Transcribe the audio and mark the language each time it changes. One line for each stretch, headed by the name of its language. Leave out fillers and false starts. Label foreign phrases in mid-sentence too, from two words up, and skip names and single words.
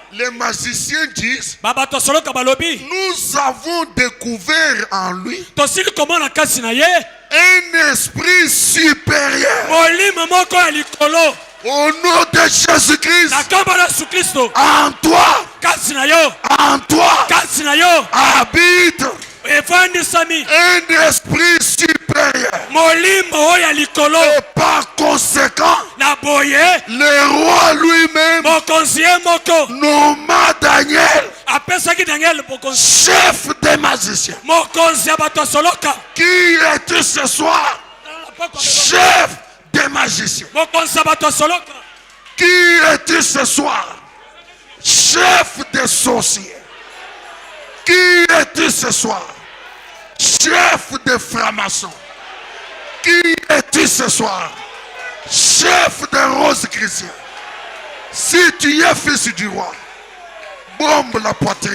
French: Les magiciens disent,
Lingala: babato ya soloka balobi
French: nous avons découvert en lui
Lingala: tosili komona kasi na ye
French: un esprit supérieur.
Lingala: molimo moko ya likolo
French: Au nom de Jésus-Christ,
Lingala: na kombo na yesu kristo
French: en toi,
Lingala: kasi na yo
French: en toi,
Lingala: kasi na yo
French: habite
Lingala: efandisami
French: un esprit supérieur.
Lingala: molimo oyo ya likolo
French: Et par conséquent,
Lingala: na boye
French: le roi lui-même
Lingala: mokonzi ye moko
French: nomma Daniel
Lingala: apesaki daniel bokonzi
French: chef des magiciens.
Lingala: mokonzi ya bato ya soloka
French: Qui es-tu ce soir? Chef des magiciens.
Lingala: mokonzi ya bato ya soloka
French: Qui es-tu ce soir? Chef des sorciers. Qui es-tu ce soir? Chef des francs-maçons. Qui es-tu ce soir? Chef des roses chrétiens. Si tu es fils du roi, bombe la poitrine.